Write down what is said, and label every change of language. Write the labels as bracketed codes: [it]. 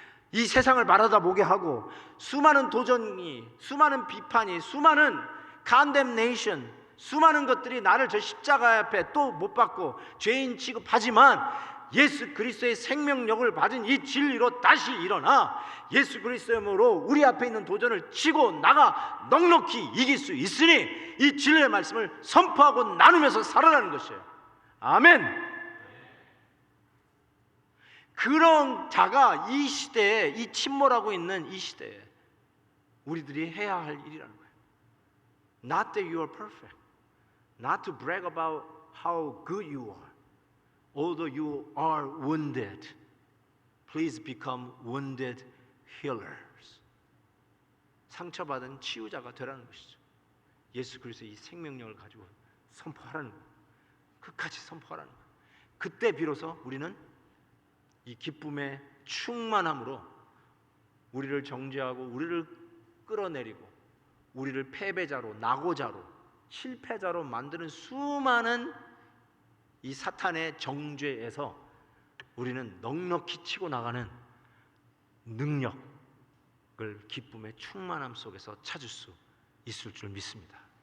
[ko] 이 세상을 바라다보게 하고 수많은 도전이, 수많은 비판이, 수많은 condemnation, 수많은 것들이 나를 저 십자가 앞에 또 못 받고 죄인 취급하지만 예수 그리스도의 생명력을 받은 이 진리로 다시 일어나 예수 그리스도의 이름으로 우리 앞에 있는 도전을 치고 나가 넉넉히 이길 수 있으니 이 진리의 말씀을 선포하고 나누면서 살아가는 것이에요. 아멘. 그런 자가 이 시대에, 이 침몰하고 있는 이 시대에 우리들이 해야 할 일이라는 거예요. [en] Not that you are perfect, not to brag about how good you are, although you are wounded, please become wounded healers. [ko] 상처받은 치유자가 되라는 것이죠. 예수 그리스도의 이 생명력을 가지고 선포하라는 거예요. 끝까지 선포하라는 거예요. 그때 비로소 우리는 이 기쁨의 충만함으로 우리를 정죄하고 우리를 끌어내리고 우리를 패배자로, 낙오자로, 실패자로 만드는 수많은 이 사탄의 정죄에서 우리는 넉넉히 치고 나가는 능력을 기쁨의 충만함 속에서 찾을 수 있을 줄 믿습니다.